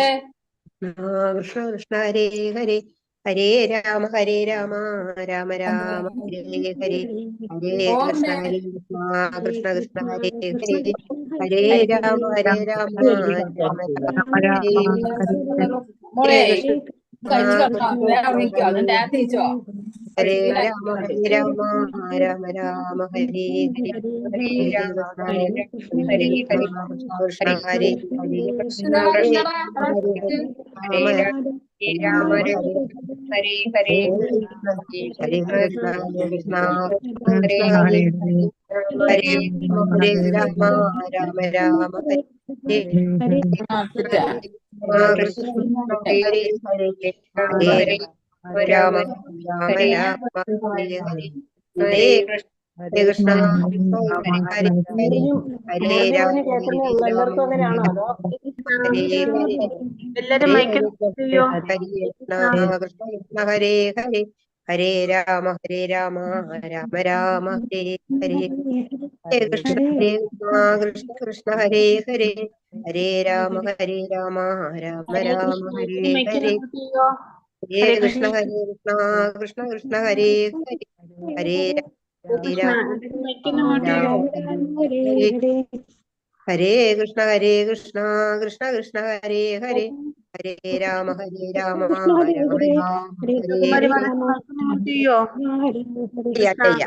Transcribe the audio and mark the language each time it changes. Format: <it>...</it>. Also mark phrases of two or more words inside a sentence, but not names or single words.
<sa>കൃഷ്ണ കൃഷ്ണ ഹരേ ഹരേ ഹരേ രാമ രാമ രാമ ഹരേ ഹരേ ഹരേ കൃഷ്ണ കൃഷ്ണ കൃഷ്ണ ഹരേ ഹരേ ഹരേ രാമ രാമ ഹരേ</sa> <ml>മോളെ കൃഷ്ണ കഴിച്ചു കിടക്കാം വേറെ വിളിക്കുക അതുകൊണ്ട് ഡാൻസ് കഴിച്ചോ</ml> <sa>ഹരേ രാമ രാമ രാമ ഹരേ ഹരേ ഹരേ കൃഷ്ണ ഹരേ കൃഷ്ണ ഹരേ ഹരേ കൃഷ്ണ ഹരേ രാമ ഹരേ ഹരേ ഹരേ കൃഷ്ണ കൃഷ്ണ കൃഷ്ണ ഹരേ ഹരേ ഹരേ ഹരേ രാമ രാമ ഹരേ കൃഷ്ണ ഹരേ ഹരേ ഹരേ രാമ ഹരേ ഹരേ കൃഷ്ണ ഹരേ ഹരേ ഹരേ രാമ</sa> <ml>കേൾക്കുന്നേ ഉള്ളൂ. എല്ലാവർക്കും അങ്ങനെയാണോ? അതോ</ml> <sa>ഹരേ ഹരേ</sa> <ml>എല്ലാരും മൈക്ക് ചെയ്യോ?</ml> <sa>കൃഷ്ണ കൃഷ്ണ ഹരേ ഹരേ ഹരേ രാമ രാമ രാമ ഹരേ ഹരേ ഹരേ കൃഷ്ണ കൃഷ്ണ കൃഷ്ണ ഹരേ ഹരേ ഹരേ രാമ രാമ രാമ ഹരേ ഹരേ ഹരേ കൃഷ്ണ കൃഷ്ണ കൃഷ്ണ ഹരേ ഹരേ ഹരേ രാമ രാമ ഹരേ ഹരേ കൃഷ്ണ കൃഷ്ണ കൃഷ്ണ ഹരേ ഹരേ ഹരേ രാമ രാമ ഹരേ</sa> <ml>ചെയ്യോ? ചെയ്യാം.</ml>